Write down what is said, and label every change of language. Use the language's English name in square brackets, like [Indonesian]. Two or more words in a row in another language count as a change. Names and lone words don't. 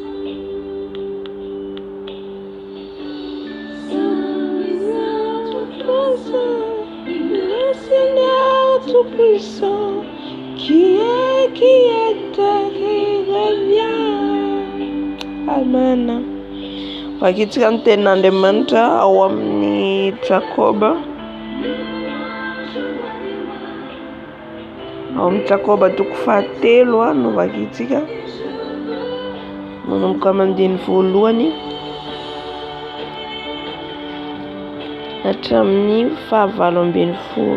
[French] Le Seigneur Tout-Puissant, qui était, qui revient. [Malagasy] Amen. Vakitsika ny tenin'Andriamanitra ao amin'ny Jakoba. Ao amin'ny Jakoba 3 no vakitsika. Manomboka amin'ny 1 hatramin'ny 9.